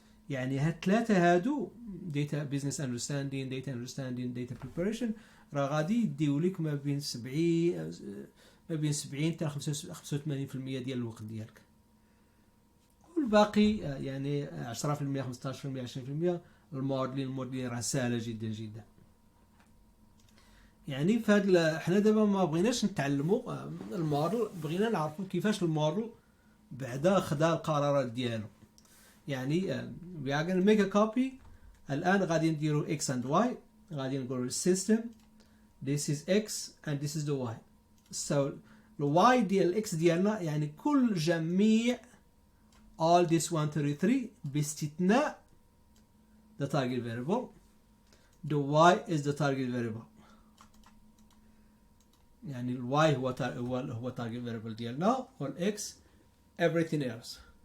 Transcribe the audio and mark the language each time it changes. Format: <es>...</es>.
<ar>يعني هاد الثلاثه هادو data business understanding data understanding data preparation راه غادي يديو لك ما بين 70 حتى 85% ديال الوقت ديالك، والباقي يعني 10% 15% 20% الموديلين راه سهله جدا جدا. يعني فهاد حنا دابا ما بغيناش نتعلموا الموديل، بغينا نعرفوا كيفاش الموديل بعدا خدا القرارات ديالو. يعني</ar> <en>we are going to make a copy.</en> <ar>الان غادي نديروا</ar> <en>x and y،</en> <ar>غادي نقولوا</ar> <en>system this is x and this is the y. so</en> <ar>الواي ديال الاكس ديالنا يعني كل جميع</ar> <en>all this</en> <ar>1 2 3 باستثناء the target variable.</ar> <en>the y is the target variable.</en> <ar>يعني الواي هو target variable ديالنا، والاكس</ar> <en>everything else.</en>